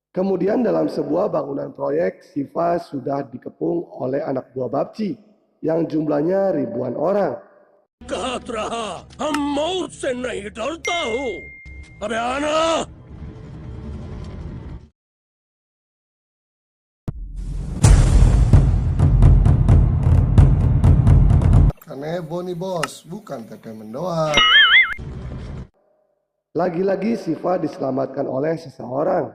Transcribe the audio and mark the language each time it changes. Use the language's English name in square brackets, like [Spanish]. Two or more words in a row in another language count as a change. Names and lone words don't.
[Indonesian] Kemudian dalam sebuah bangunan proyek, Siva sudah dikepung oleh anak buah Babci yang jumlahnya ribuan orang. [Hindi] कहत रहा हम मौत से नहीं डरता हूँ। अबे आना। [Indonesian] Kan heboh nih bos, bukan tetemen doang. Lagi-lagi Siva diselamatkan oleh seseorang.